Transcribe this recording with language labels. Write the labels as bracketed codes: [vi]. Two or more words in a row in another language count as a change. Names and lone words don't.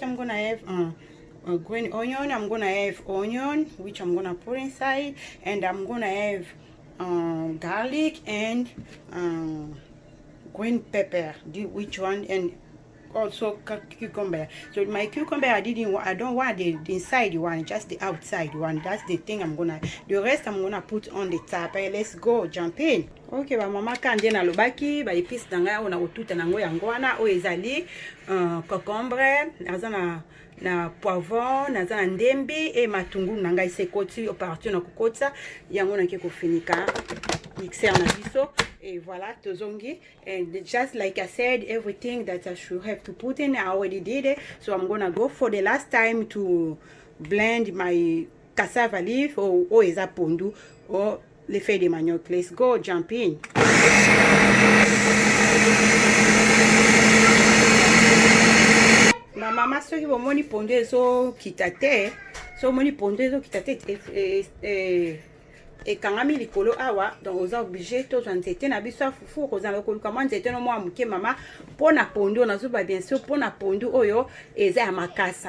[en] I'm gonna have green onion. I'm gonna have onion, which I'm gonna put inside, and I'm gonna have garlic and green pepper. Which one? And also cucumber. So my cucumber I don't want the inside one, just the outside one. That's the thing I'm gonna, the rest I'm gonna put on the top. Let's go jump in. [ln] Okay, ba mama kande na lobaki ba épices nanga ona otuta nango yango wana o ezali concombre, naza na poivron, naza na ndembi et matungulu nanga isekoti opération na kokota yango na ke kofinika mixer na biso. [fr] Et voilà, tozongi. [en] And just like I said, everything that I should have to put in, I already did it. So I'm gonna go for the last time to blend my cassava leaf or [ln] eza pondu [en] or [fr] les feuilles de manioc. [en] Let's go jump in. [ln] Ma mama soki bomoni pondu ezo kitate, so moni pondu ezo kitate ekangami likolo awa, donc oza obligé tozwa nzete na biso fufu kozala koluka mwa nzete no mwa muke mama pona pondu nazoba [fr] bien sûr [ln] pona pondu oyo eza ya makasa.